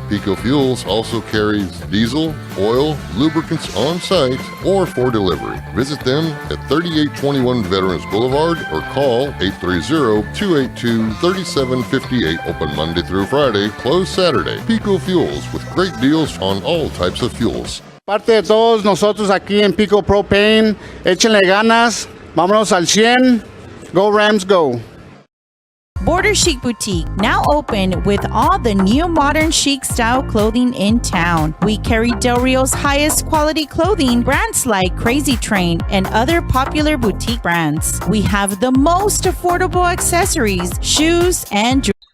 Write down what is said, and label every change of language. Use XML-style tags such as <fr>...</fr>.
<en>Pico Fuels also carries diesel, oil, lubricants on site or for delivery. Visit them at 3821 Veterans Boulevard or call 830-282-3758. Open Monday through Friday, closed Saturday. Pico Fuels with great deals on all types of fuels.</en> <es>Parte de todos nosotros aquí en Pico Propane, échenle ganas, vámonos al 100,</es> <en>go Rams go. Border Chic Boutique, now open with all the new modern chic style clothing in town. We carry Del Rio's highest quality clothing, brands like Crazy Train and other popular boutique brands. We have the most affordable accessories, shoes, and jewelry.</en>